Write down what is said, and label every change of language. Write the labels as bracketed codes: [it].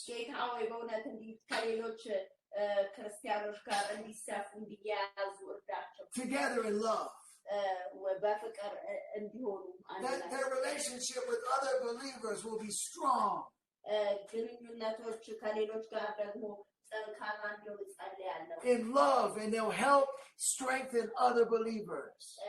[am] ጌታ ሆይ በእውነት ከሌሎች ክርስቲያኖች ጋር እንዲሰፉ እንዲያያዙ እርዳቸው። [en] Together in love. [am] በፍቅር እንዲሆኑ [en] That their relationship with other believers will be strong. [am] ግንኙነቶች ከሌሎች ጋር ደግሞ ጠንካራ እንዲሆኑ ጸልያለሁ። [en] In love, and they'll help strengthen other believers.